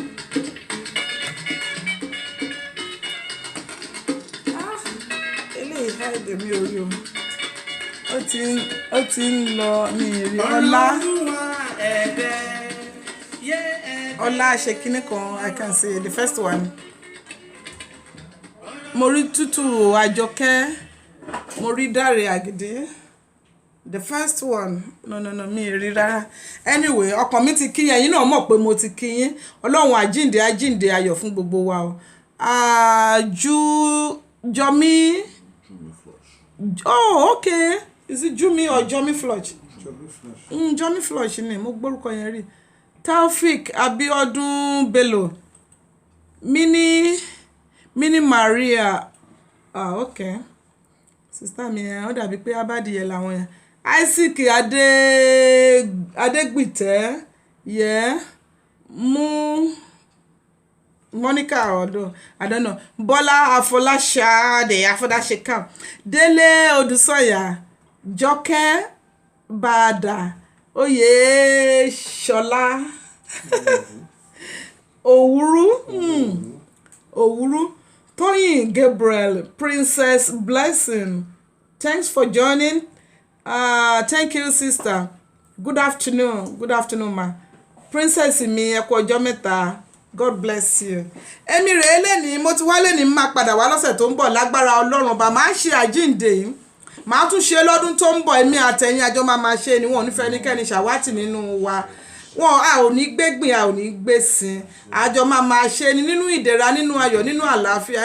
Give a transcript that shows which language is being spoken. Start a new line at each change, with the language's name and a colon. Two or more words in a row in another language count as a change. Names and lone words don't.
Yoruba: Eléyìí háìdè mi orí o. Ó ti ń lọ ní ìrì ọlá ṣe kíní kan
English: I can say the first one.
Yoruba: Mo rí Tútù Àjọkẹ́, mo rí Dáre Àgìdì.
English: The first one
Yoruba: no mi rí rárá anyway ọkàn mi ti kí yín náà mọ̀ pé mo ti kí yín ọlọ́run àjíǹde ayọ̀ fún gbogbo wa o
English: Jọmí oh okay is it Jumi or Jọmí Flush Jọmí
Yoruba: Flush ni mo gbórúkọ yẹn rí Taofik Abiodun Bello Mini Maria okay sister mi yẹn ó dàbí pé abádìyẹ làwọn yẹn Isaac Adégbìtẹ́ yẹ mú Monica
English: although I don't know. Bola Afolashade Afodasheka. Dele Odusanya. Joke Bada. Oye Shola. Owuru. Owuru. Toyin Gabriel. Princess Blessing. Thanks for joining. Thank you, sister. Good afternoon. Good afternoon, ma.
Yoruba: Princess mi ẹ kú ọjọ́ mẹ́ta.
English: God bless you.
Yoruba: Èmi rèé lẹ́ni mo ti wá lẹ́ni máa padà wá lọ́sẹ̀ tó ń bọ̀ lágbára Ọlọ́run ọba máa ṣe àjíǹde yìí. Màá tún ṣe lọ́dún tó ń bọ̀ èmi àtẹ̀yìn àjọ máa ṣe ni wọn ò ní fẹ́ ẹnikẹ́ni ṣàwátì nínú wa. Wọn a ò ní gbégbìn a ò ní gbèsìn. Àjọ máa ṣe ni nínú ìdẹ̀ra nínú ayọ̀ nínú àlàáfíà.